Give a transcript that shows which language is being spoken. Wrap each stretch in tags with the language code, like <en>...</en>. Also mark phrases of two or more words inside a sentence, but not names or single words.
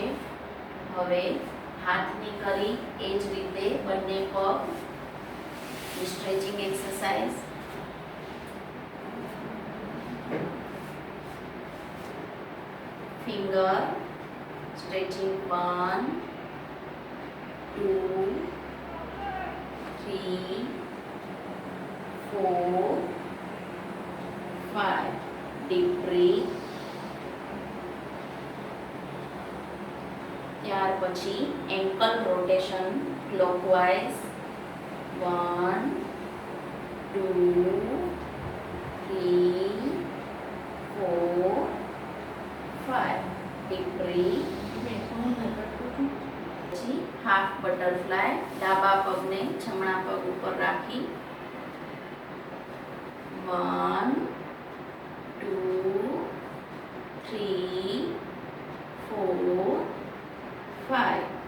<gu>હવે હાથની કરી એ જ રીતે બંને પગ,</gu> <en>stretching exercise. ફિંગર stretching, 1 2 3 4 5, deep breathe.</en> <gu>ત્યાર પછી</gu> <en>ankle rotation clockwise, 1 2 3 4 5, deep breathe.</en> <gu>પછી</gu> <en>half butterfly,</en> <gu>ડાબા પગને જમણા પગ ઉપર રાખી, 1 2 3 4 5.</gu>